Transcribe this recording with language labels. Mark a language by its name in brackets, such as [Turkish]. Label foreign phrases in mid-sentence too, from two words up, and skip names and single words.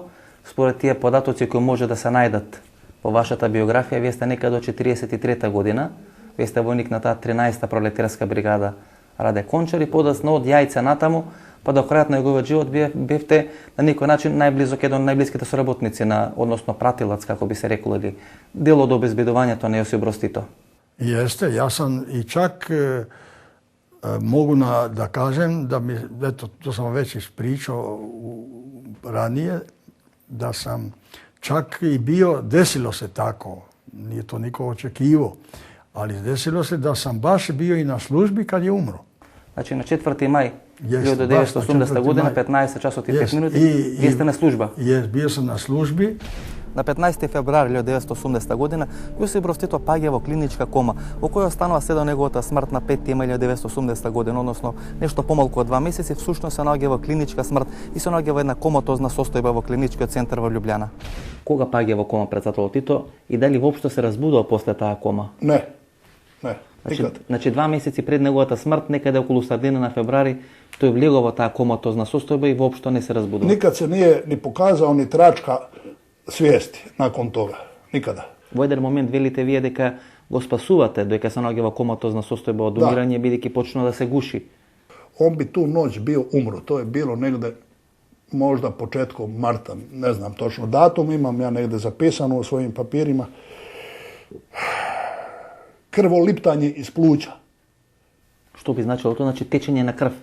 [Macedonian] Според тие податоци кои може да се најдат во вашата биографија, вие сте некаде до 43 година, вие сте војник на таа 13-та пролетарска бригада Раде Кончар и подасно од Јајце натаму, па до крајот на неговиот живот бевте на некој начин најблизок еден од најблиските соработници односно пратилац, како би се реколо, или дел од обезбедувањето на Јосип Брз Тито. [Serbian] Јесте, јас сам и чак могу да кажем, да ми, ето, то сам веќе испричao ранije, da sam čak i bio, desilo se tako, nije to niko očekivao, ali desilo se da sam baš bio i na službi kad je umro. [Macedonian] Значи на 4 мај 1980 година, 15 часот и 5 минути, вие сте на служба? [Serbian] Bio sam na službi. [Macedonian] На 15 февруари 1980 година Јосип Брз Тито паѓа во клиничка кома, во која останува се до неговата смрт на 5 мај 1980 година, односно нешто помалку од 2 месеци, всушност се наоѓа во клиничка смрт и се наоѓа во една коматозна состојба во клиничкиот центар во Љубљана. Кога паѓа во кома председателот Тито и дали воопшто се разбудува после таа кома? [Serbian] Не, никад. [Macedonian] Значи 2 месеци пред неговата смрт, некаде околу средина на февруари, тој влегува во таа коматозна состојба и воопшто не се разбудува. [Serbian] Никад се nije ни показал ни трачка свиести након тога. Никада. [Macedonian] Во еден момент велите вие дека го спасувате, дека се наоѓа во коматозна состојба од умирање, бидејќи почна да се гуши. [Serbian] On bi tu noć bio umro. To je bilo negde možda početkom marta. Ne znam točno datum, imam ja negde zapisano u svojim papirima. Krvoliptanje iz pluća. Što bi značilo to? Znači tečenje na krv?